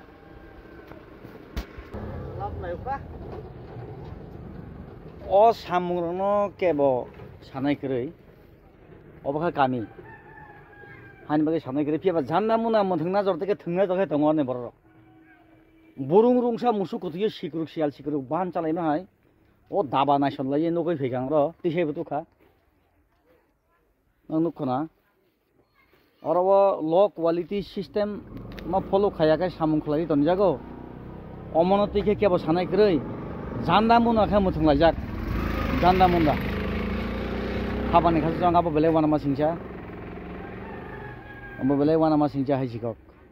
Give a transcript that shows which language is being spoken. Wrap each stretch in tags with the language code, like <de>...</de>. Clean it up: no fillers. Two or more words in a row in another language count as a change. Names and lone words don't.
<trp>lab nai ukra o samungno kebo sanai krei obakha kami hani bage sanai krei piaba jana muna muthungna jorteke thungna jokai tongone borok Burung rungsa musuk kutuyo sikuruk sial sikuruk bahan calai mahai o daba nation lai nokoi fegang ro tishe betuka nang nukkona oro</trp> <en>low quality system</en> <trp>ma follow khaya kai samung khlai ton jago omonoti ke kebo sanai krei janda muna kha muthung lajak janda munda khabani kha jang abo bele wana ma singcha hai sikok</trp>